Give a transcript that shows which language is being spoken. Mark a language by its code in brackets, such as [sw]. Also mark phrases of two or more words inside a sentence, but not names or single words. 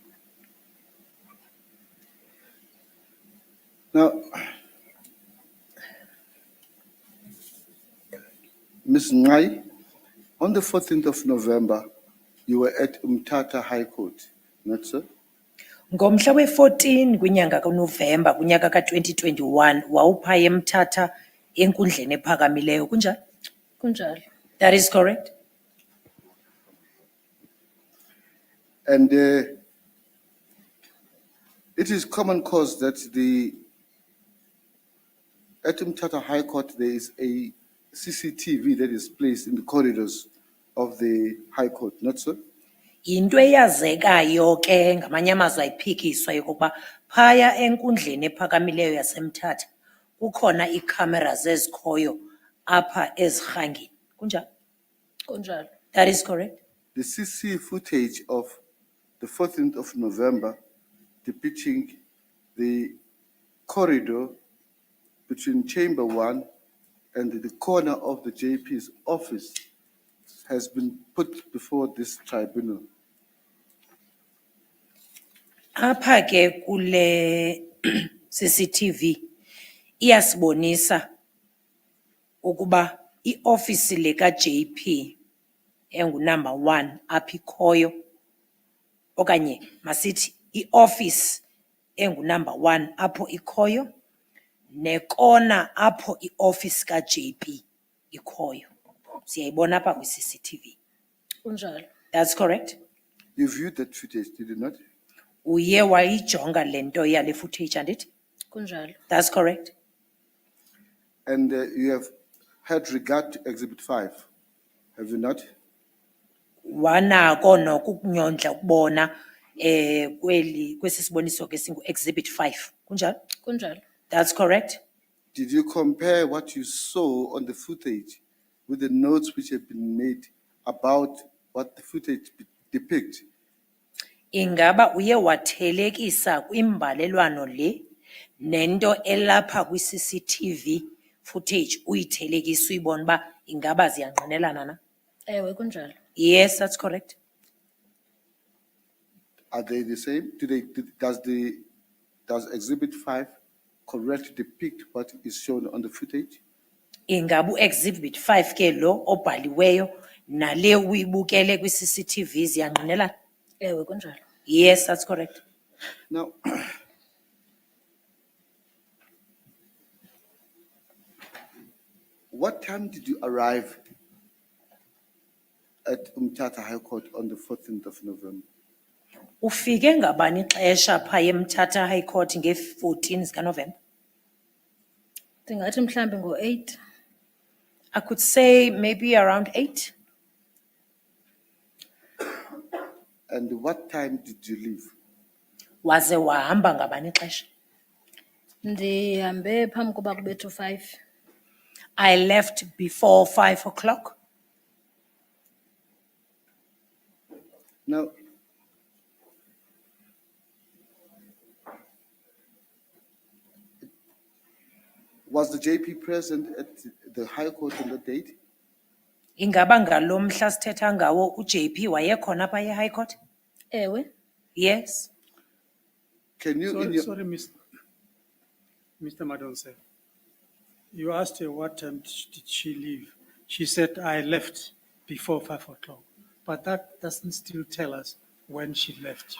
[en] Now, Ms. Ngai, on the 14th of November, You were at Umtata High Court, not so? [xh] Ngomhla we-14 kwinyanga kaNovemba kunyaka ka-2021 wawuphaya eMthatha enkundleni ephakamileyo kunjalo? Kunjalo. [en] That is correct. And it is common cause that at Umtata High Court there is a CCTV that is placed in the corridors of the High Court, not so? [xh] Into eyazekayo ke ngamanye amazwi ayiphikiswa yokokuba phaya enkundleni ephakamileyo yaseMthatha kukhona ii-cameras ezikhoyo apha ezirhangini kunjalo? Kunjalo. [en] That is correct. The CC footage of the 14th of November depicting the corridor between Chamber 1 and the corner of the JP's office has been put before this tribunal. [xh] Apha ke kule CCTV iyasibonisa ukuba iofisi leka JP engunumber 1 apha ikhoyo okanye masithi ioffice engunumber 1 apho ikhoyo nekona apho ioffice ka JP ikhoyo. Siyayibona apha kwi CCTV. Kunjalo. [en] That's correct. You viewed that footage, did you not? [xh] Uye wayijonga lento yale footage andithi? Kunjalo. [en] That's correct. And you have had regard to Exhibit 5, have you not? [xh] Wanako nokukunyondla ukubona kwesi siboniso ke singu Exhibit 5 kunjalo? Kunjalo. [en] That's correct. Did you compare what you saw on the footage with the notes which have been made about what the footage depicts? [xh] Ingaba uye wathelekisa kwimbalelwano le nento elapha kwi [en] CCTV footage [xh] uyithelekisa uyibona ba ingaba ziyangqinelana na? Ewe kunjalo. [en] Yes, that's correct. Are they the same? Does Exhibit 5 correctly depict what is shown on the footage? [xh] Ingaba Exhibit 5 ke lo obhaliweyo nale uyibukele kwi CCTV ziyangqinelana? Ewe kunjalo. [en] Yes, that's correct. Now, what time did you arrive at Umtata High Court on the 14th of November? [xh] Ufike ngabani ixesha phaya eMthatha High Court nge-14 zikaNovemba? Ndingathi mhlambi ngo-8. [en] I could say maybe around 8. And what time did you leave? [xh] Waze wahamba ngabani ixesha? Ndihambe phambi koba kubethe 5. [en] I left before 5 o'clock. Now, was the JP present at the High Court on that date? [xh] Ingaba ngalo mhla sithetha ngawo uJP wayekhona phaya eHigh Court? Ewe. [en] Yes. Can you, in your, Sorry, Mr. Madonse. You asked her what time did she leave. She said, I left before 5 o'clock. But that doesn't still tell us when she left.